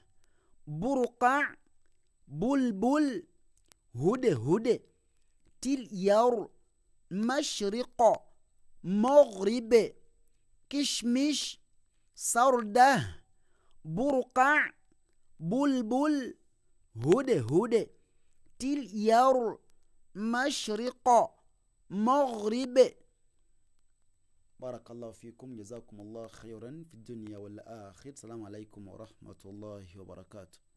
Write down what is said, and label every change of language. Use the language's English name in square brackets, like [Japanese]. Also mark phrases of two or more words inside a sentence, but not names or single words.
[Arabic] burqa bulbul hude til yaur mashriqo maghrib kishmish sarda burqa bulbul hude til yaur mashriqo maghrib. بارك الله فيكم، جزاكم الله خيرا في الدنيا والآخرة. السلام عليكم ورحمة الله وبركاته.